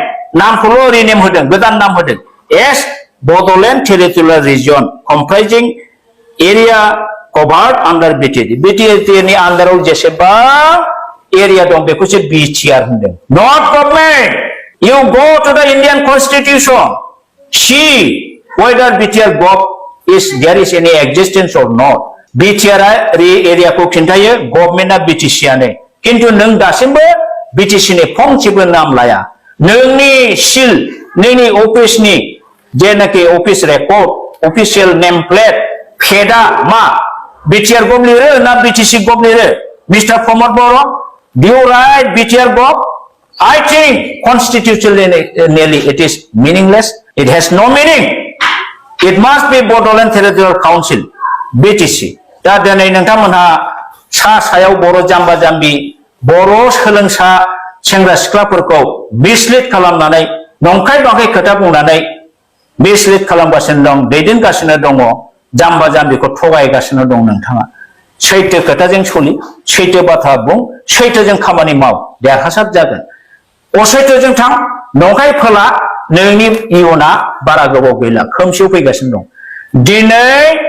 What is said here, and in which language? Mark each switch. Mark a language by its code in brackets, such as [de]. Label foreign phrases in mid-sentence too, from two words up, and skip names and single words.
[brx] Naam khulo rename hoden, godan naam hoden. [en] As Bodoland territorial region comprising area covered under BTAD. [brx] BTAD ni under jeseba area dong beko se BTR hoden. [en] Not government. You go to the Indian Constitution. See whether BTR is there is any existence or not. [brx] BTR area को खिन्थायो गभर्नमेन्टआ BTC आनो किन्तु नों दासिमबो BTC नि फंसेबो नाम लाया नोंनि सिल नोंनि अफिसनि जेनाखि [en] office record official name plate [brx] फेदा मा BTR गभ लिरो ना BTC गभ लिरो मिस्टर प्रमोद बर [en] do you right [brx] BTR गभ [en] I think constitutionally it is meaningless it has no meaning it must be Bodoland Territorial Council BTC [brx] दा दिनै नोंथांमोनहा सायाव बर' जाम्बा जाम्बि बर' सोलोंसा सेंग्रा सिख्लाफोरखौ मिसलिड खालामनानै नंखाय बांखाय खोथा बुंनानै मिसलिड खालामगासिनो दं दैदेनगासिनो दङ जाम्बा जाम्बिखौ थगायगासिनो दं नोंथाङा सैथो खोथाजों सलि सैथो बाथ्रा बुं सैथोजों खामानि माव देरहासार जागोन असैथोजों थां नंखाय फोला नोंनि इयुना बारा गोबाव गैला खोमसियाव फैगासिनो दं दिनै